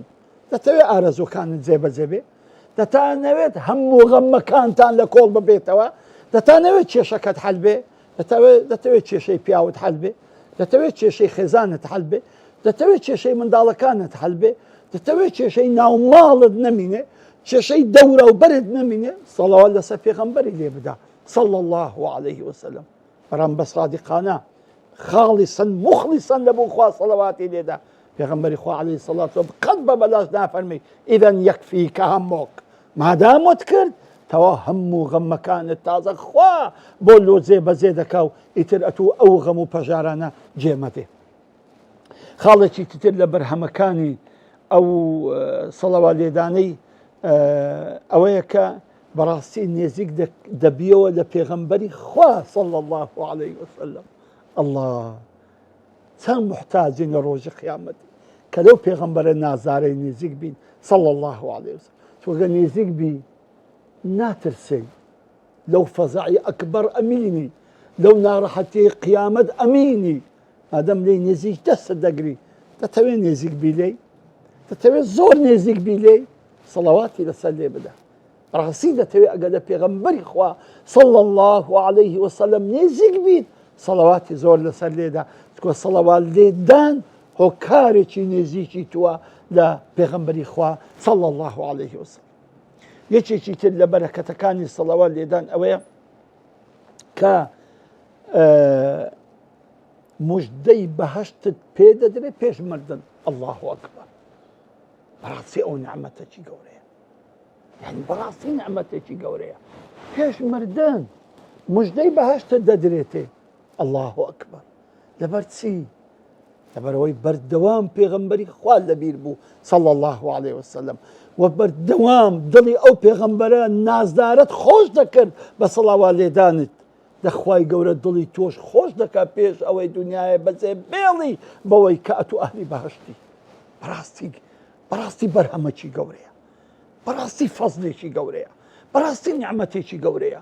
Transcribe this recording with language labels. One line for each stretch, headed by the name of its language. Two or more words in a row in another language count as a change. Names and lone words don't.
Central Kurdish: دەتەوێت ئارەزوەکانت جێبەجێ بێ، دەتانەوێت هەموو غەمەکانتان لە کۆڵ ببێتەوە، دەتانەوێت کێشەکەت حەل بێ، دەتەوێت کێشەی پیاوت حەل بێ، دەتەوێت کێشەی خێزانت حەل بێ، دەتەوێت کێشەی منداڵەکانت حەل بێ، دەتەوێت کێشەی ناوماڵت نەمینێ، کێشەی دەورە و بەرت نەمینێ، سەڵاوات لەسەر پێغەمبەری لێ بدا
Arabic: صلى الله عليه وسلم.
Central Kurdish: بەڕام بە صادقانە
Arabic: خالصا مخلصا
Central Kurdish: لەبۆ خوا سەڵەواتی لێدا. پێغەمبەری خوا
Arabic: عليه الصلاة والسلام
Central Kurdish: قەت بە بەلاش نافەرمی
Arabic: ئیذەن یەکفیکە هەمووک،
Central Kurdish: مادامت کرد تەوا هەموو غەمەکانت تازە خوا بۆ لۆزێ بەزێ دەکا و ئیتر ئەتوو ئەو غەم و پەژارانە جێمەدێ. خاڵێکی تر لە بەرهەمەکانی ئەو سەڵەوات لێدانەی ئەوەیە کە بەڕاستی نێزیک دەبیەوە لە پێغەمبەری خوا
Arabic: صلى الله عليه وسلم.
Central Kurdish: الله چەند محتاجین لە ڕۆژی قیامەت کە لەو پێغەمبەرە نازارەی نێزیک بین
Arabic: صلى الله عليه وسلم.
Central Kurdish: چۆگە نێزیک بی ناترسی لەو فەزعی ئەکبەر ئەمینی، لەو ناڕەحەتی قیامەت ئەمینی، ئادەم لێی نێزیک دەستت دەگری. دەتەوێت نێزیک بی لێی، دەتەوێت زۆر نێزیک بی لێی، سەڵەواتی لەسەر لێ بدە. ڕاستی دەتەوێت ئەگە لە پێغەمبەری خوا
Arabic: صلى الله عليه وسلم
Central Kurdish: نێزیک بیت، سەڵەواتی زۆر لەسەر لێدا. چکۆ سەڵەوات لێدان هۆکارێکی نێزیکی تووە لە پێغەمبەری خوا
Arabic: صلى الله عليه وسلم.
Central Kurdish: یەکێکی تر لە بەرەکەتەکانی سەڵەوات لێدان ئەوەیە کە مژدەی بەهەشتت پێ دەدرێت پێش مردن.
Arabic: الله ئەکبەر،
Central Kurdish: بەڕاستی ئەو نعمەتێکی گەورەیە، یعنی بەڕاستی نعمەتێکی گەورەیە. پێش مردن مژدەی بەهەشتت دەدرێتێ.
Arabic: الله ئەکبەر،
Central Kurdish: لەبەر چی؟ لەبەرەوەی بەردەوام پێغەمبەری خوا لەبیر بوو
Arabic: صلى الله عليه وسلم،
Central Kurdish: و بەردەوام دڵی ئەو پێغەمبەرە نازدارت خۆش دەکرد بە سەڵاوات لێدانت. دەخوای گەورە دڵی تۆش خۆش دەکات پێش ئەوەی دنیاە بەجێ بێڵی بەوەی کە ئەتو ئەهلی بەهەشتی. بەڕاستی بەرهەمەکی گەورەیە، بەڕاستی فەزلێکی گەورەیە، بەڕاستی نعمەتێکی گەورەیە.